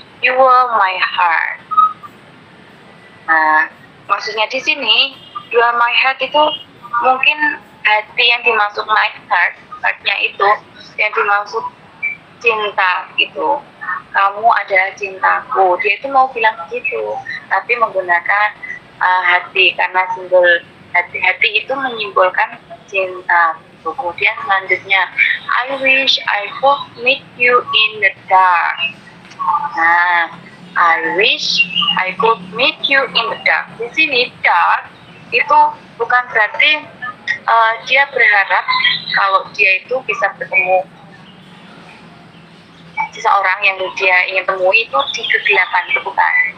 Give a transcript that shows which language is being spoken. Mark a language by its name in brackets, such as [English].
[English] You were my heart. [Indonesian] Nah, maksudnya di sini, [English] you are my heart [Indonesian] itu mungkin hati yang dimaksud my heart, heartnya itu yang dimaksud cinta gitu. Kamu adalah cintaku. Dia itu mau bilang begitu, tapi menggunakan hati karena simbol hati itu menyimbolkan cinta. Kemudian selanjutnya, [English] I wish I could meet you in the dark. Nah, I wish I could meet you in the dark. [Indonesian] Di sini dark itu bukan berarti dia berharap kalau dia itu bisa bertemu seseorang yang dia ingin temui itu di kegelapan, itu bukan.